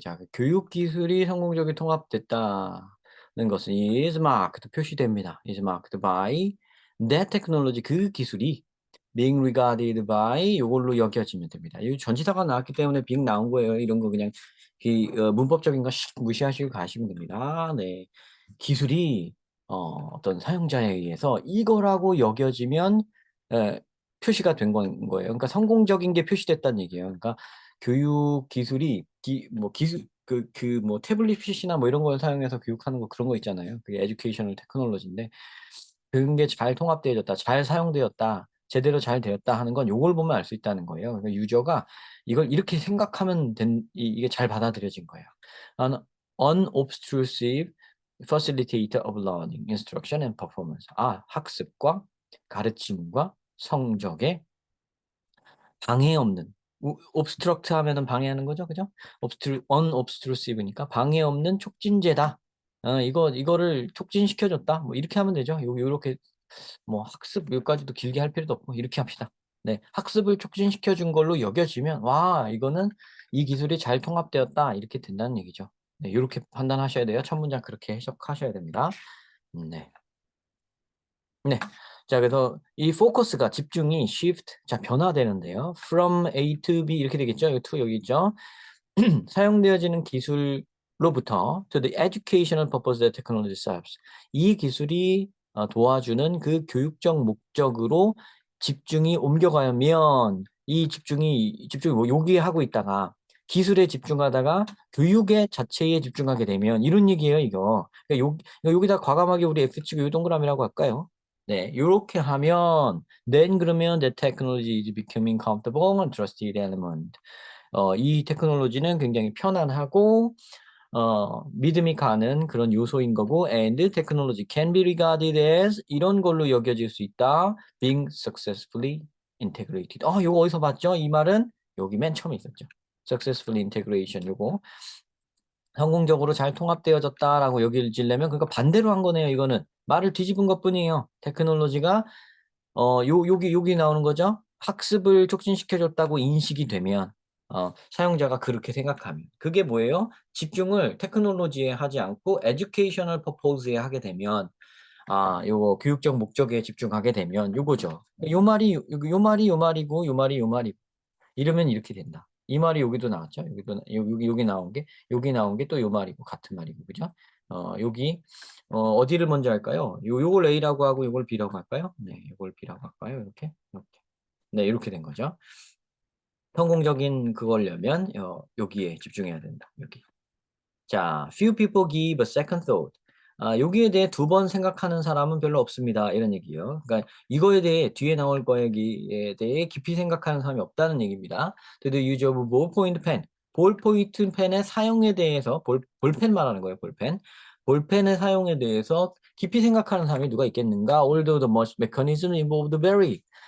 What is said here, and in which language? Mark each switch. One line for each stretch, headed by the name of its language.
Korean: 자, 교육 기술이 성공적인 통합됐다는 것은
English: is marked,
Korean: 표시됩니다.
English: is marked by that technology,
Korean: 그 기술이
English: being regarded by
Korean: 이걸로 여겨지면 됩니다. 이 전치사가 나왔기 때문에 being 나온 거예요. 이런 거 그냥 문법적인 거 무시하시고 가시면 됩니다. 네. 기술이 어떤 사용자에 의해서 이거라고 여겨지면 표시가 된 거예요. 그러니까 성공적인 게 표시됐다는 얘기예요. 그러니까 교육 기술이 기술 뭐 태블릿 PC나 뭐 이런 걸 사용해서 교육하는 거 그런 거 있잖아요. 그게 에듀케이셔널 테크놀로지인데 그런 게 잘 통합되어졌다, 잘 사용되었다, 제대로 잘 되었다 하는 건 요걸 보면 알 수 있다는 거예요. 그러니까 유저가 이걸 이렇게 생각하면 이게 잘 받아들여진 거예요.
English: An unobtrusive facilitator of learning, instruction and performance.
Korean: 학습과 가르침과 성적에 방해 없는, obstruct 하면은 방해하는 거죠, 그죠? unobtrusive니까 방해 없는 촉진제다. 이거를 촉진시켜줬다. 뭐 이렇게 하면 되죠. 요렇게 뭐 학습 여기까지도 길게 할 필요도 없고 이렇게 합시다. 네, 학습을 촉진시켜 준 걸로 여겨지면 와, 이거는 이 기술이 잘 통합되었다 이렇게 된다는 얘기죠. 네, 이렇게 판단하셔야 돼요. 첫 문장 그렇게 해석하셔야 됩니다. 네. 네. 자, 그래서 이 포커스가 집중이 shift 자 변화되는데요.
English: from A to B
Korean: 이렇게 되겠죠. 여기 to 여기 있죠. 사용되어지는 기술로부터
English: to the educational purpose that technology serves.
Korean: 이 기술이 도와주는 그 교육적 목적으로 집중이 옮겨가면 이 집중이 뭐 여기에 하고 있다가 기술에 집중하다가 교육의 자체에 집중하게 되면 이런 얘기예요, 이거. 그러니까 여기다 과감하게 우리 X축 요 동그라미라고 할까요? 네, 요렇게 하면
English: then
Korean: 그러면
English: the technology is becoming comfortable and trusted element.
Korean: 이 테크놀로지는 굉장히 편안하고 믿음이 가는 그런 요소인 거고
English: and technology can be regarded as
Korean: 이런 걸로 여겨질 수 있다.
English: being successfully integrated.
Korean: 요거 어디서 봤죠? 이 말은 여기 맨 처음에 있었죠.
English: successfully integration
Korean: 요거 성공적으로 잘 통합되어졌다라고 여겨지려면 그러니까 반대로 한 거네요. 이거는 말을 뒤집은 것뿐이에요. 테크놀로지가 여기 나오는 거죠. 학습을 촉진시켜줬다고 인식이 되면 사용자가 그렇게 생각하면 그게 뭐예요? 집중을 테크놀로지에 하지 않고 에듀케이셔널 퍼포즈에 하게 되면 요거 교육적 목적에 집중하게 되면 요거죠. 요 말이고 요 말이 요 말이고 이러면 이렇게 된다. 이 말이 여기도 나왔죠. 여기 나온 게 또 요 말이고 같은 말이고 그죠? 여기 어디를 먼저 할까요? 요걸 A라고 하고 요걸 B라고 할까요? 네, 요걸 B라고 할까요? 이렇게. 이렇게. 네, 이렇게 된 거죠. 성공적인 그걸려면 여기에 집중해야 된다. 여기.
English: 자, few people give a second thought.
Korean: 여기에 대해 두 번 생각하는 사람은 별로 없습니다. 이런 얘기예요. 그러니까 이거에 대해 뒤에 나올 거에 대해 깊이 생각하는 사람이 없다는 얘기입니다.
English: To the use of ballpoint pen.
Korean: 볼포인트 펜의 사용에 대해서 볼펜 말하는 거예요. 볼펜. 볼펜의 사용에 대해서 깊이 생각하는 사람이 누가 있겠는가?
English: Although the much mechanism involved vary.